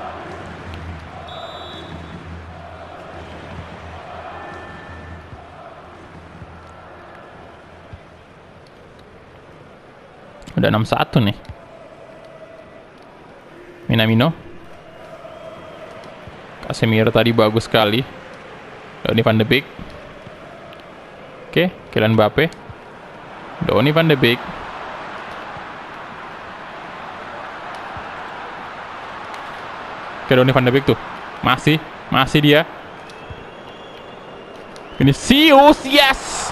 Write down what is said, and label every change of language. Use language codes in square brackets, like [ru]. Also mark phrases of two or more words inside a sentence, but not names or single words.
[id] Udah 6-1 nih. Minamino. Casemiro tadi bagus sekali. Donny van de Beek. Oke, Kylian Mbappe. Donny van de Beek. Oke, Donny van de Beek tuh. Masih dia. Vinicius, yes.